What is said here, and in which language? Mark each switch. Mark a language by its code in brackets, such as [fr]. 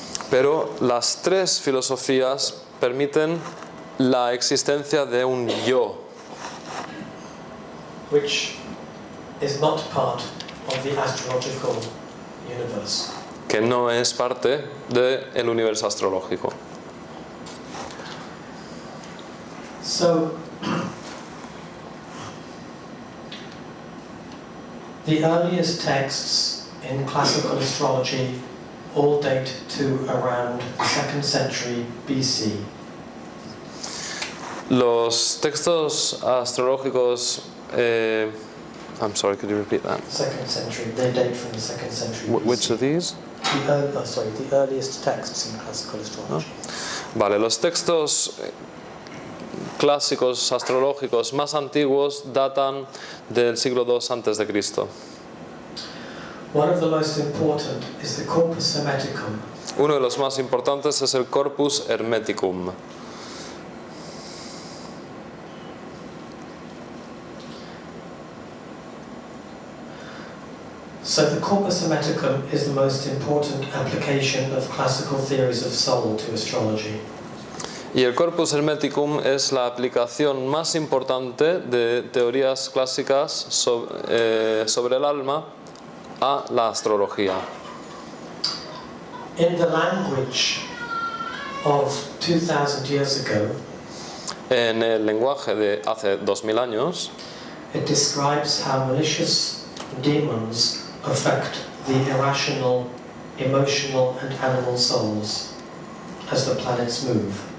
[es] Pero las tres filosofías permiten la existencia de un yo, [en] which is not part of the astrological universe. [es] que no es parte del universo astrológico. [en] So, the earliest texts in classical astrology all date to around 2nd century BC. [es] Los textos astrológicos, [en] I'm sorry, could you repeat that? 2nd century, they date from the 2nd century BC. Which of these? The earliest texts in classical astrology. [es] Vale, los textos clásicos astrológicos más antiguos datan del siglo II antes de Cristo. [en] One of the most important is the Corpus Hermeticum. [es] Uno de los más importantes es el Corpus Hermeticum. [en] So the Corpus Hermeticum is the most important application of classical theories of soul to astrology. [es] Y el Corpus Hermeticum es la aplicación más importante de teorías clásicas sobre el alma a la astrología. [en] In the language of 2000 years ago, [es] En el lenguaje de hace 2000 años, [en] it describes how malicious demons affect the irrational, emotional and animal souls as the planets move.